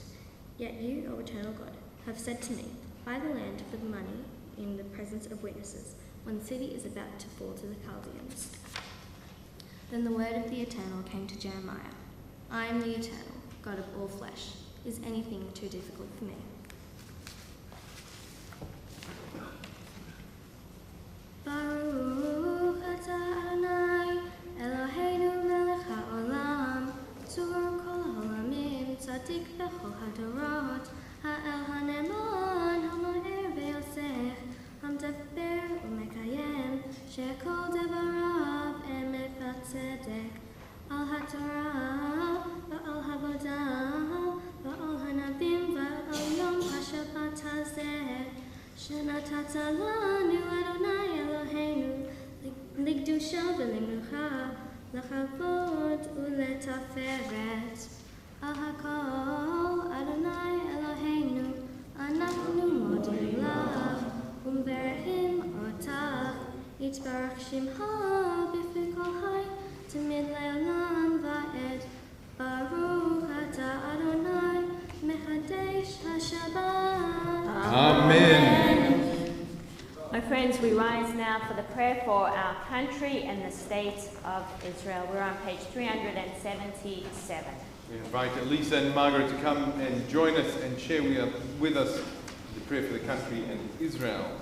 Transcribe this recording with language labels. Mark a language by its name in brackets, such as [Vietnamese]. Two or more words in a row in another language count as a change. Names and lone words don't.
[English] Yet you, O eternal God, have said to me, buy the land for the money in the presence of witnesses, when the city is about to fall to the Chaldeans. Then the word of the Eternal came to Jeremiah. I am the Eternal, God of all flesh. Is anything too difficult for me? [Hebrew] ברוך אתה אדוני אלוהינו מלך העולם צור כל העולמים צדיק בכל הדורות האל הנאמן האומר ועושה המדבר ומקיים שכל דבריו אמת וצדק על התורה ועל העבודה ועל הנביאים ועל יום השבת הזה, שנתת לנו אדוני אלוהינו לקדושה ולמנוחה, לכבוד ולתפארת. על הכל אדוני אלוהינו אנחנו מודים לך ומברכים אותך, יתברך שמך בפי כל חי תמיד לעולם ועד. ברוך אתה אדוני מחדש השבת. Amen. [English] My friends, we rise now for the prayer for our country and the state of Israel. We're on page 377. We invite Elisa and Margaret to come and join us and share with us the prayer for the country and Israel.